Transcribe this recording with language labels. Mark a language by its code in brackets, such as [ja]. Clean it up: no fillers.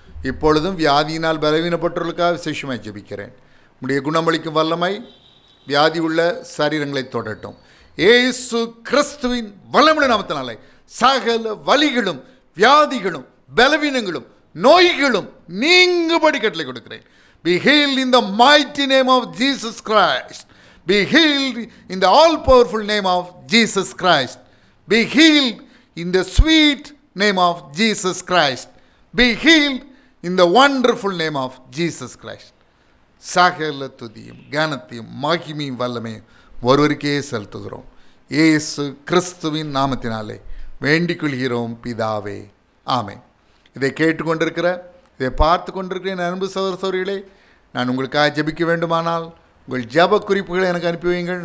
[ta] இப்பொழுதும் வியாதியினால் பலவீனப்பட்டவர்களுக்காக விசேஷமாய் ஜெபிக்கிறேன். உம்முடைய குணமளிக்கும் வல்லமை வியாதி உள்ள சரீரங்களை தொடட்டும். இயேசு கிறிஸ்துவின் வல்லமுள்ள நாமத்தினாலே சகல வலிகளும் வியாதிகளும் பலவீனங்களும் நோய்களும் நீங்கும்படி கட்டளை கொடுக்கிறேன். [en] Be healed in the mighty name of Jesus Christ. Be healed in the all-powerful name of Jesus Christ. Be healed in the sweet name of Jesus Christ. Be healed in the wonderful name of Jesus Christ. [ta] சகல துதியும் கனத்தையும் மகிமையும் வல்லமையும் ஒருவருக்கே செலுத்துகிறோம். இயேசு கிறிஸ்துவின் நாமத்தினாலே வேண்டிக் கொள்கிறோம் பிதாவே, ஆமென். இதை கேட்டுக்கொண்டிருக்கிற, இதை பார்த்து கொண்டிருக்கிற என் அன்பு சகோதர சகோதரிகளே, நான் உங்களுக்காக ஜெபிக்க வேண்டுமானால் உங்கள் ஜெப குறிப்புகளை எனக்கு அனுப்பி வையுங்கள்.